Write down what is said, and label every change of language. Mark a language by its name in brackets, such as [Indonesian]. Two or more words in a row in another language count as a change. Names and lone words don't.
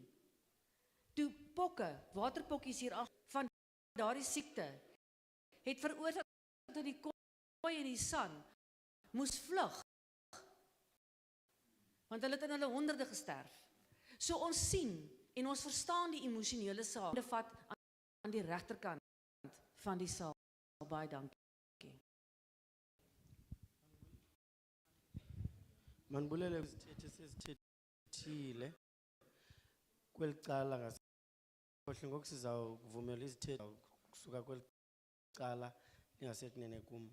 [Afrikaans] Toe pokke, waterpokkies hier af van daardie siekte, het veroorsaak dat die koei en die san moes vlug. Want hulle het in hulle honderde gesterf. So ons sien en ons verstaan die emosionele saak. Dit vat aan die regterkant van die saal. Baie dankie. [Xhosa] Manibulele isithethe sesithethile kweli cala ngasekhohle ngoku sizawuvumela izithethe kusuka kweli cala lingasekunene kum.